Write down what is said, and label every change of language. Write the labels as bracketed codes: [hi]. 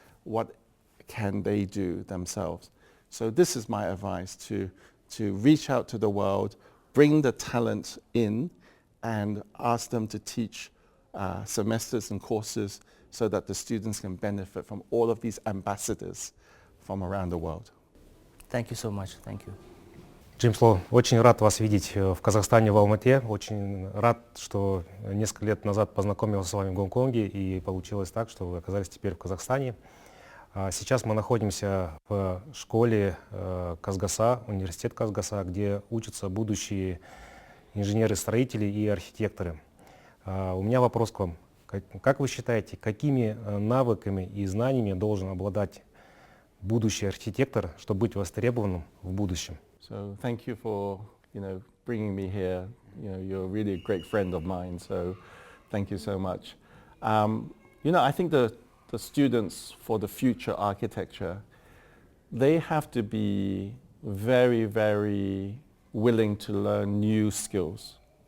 [en] What can they do themselves? So this is my advice, to reach out to the world, bring the talent in, and ask them to teach semesters and courses so that the students can benefit from all of these ambassadors from around the world. Thank you so much. Thank you. [ru] Джеймс Лоу, очень рад вас видеть в Казахстане, в Алмате. Очень рад, что несколько лет назад познакомился с вами в Гонконге, и получилось так, что вы оказались теперь в Казахстане. Сейчас мы находимся в школе Казгаса, университет Казгаса, где учатся будущие инженеры-строители и архитекторы. У меня вопрос к вам. Как вы считаете, какими навыками и знаниями должен обладать будущий архитектор, чтобы быть востребованным в будущем? [en] So thank you for bringing me here. You're really a great friend of mine. So thank you so much. I think the students for the future architecture, they have to be very, very willing to learn new skills.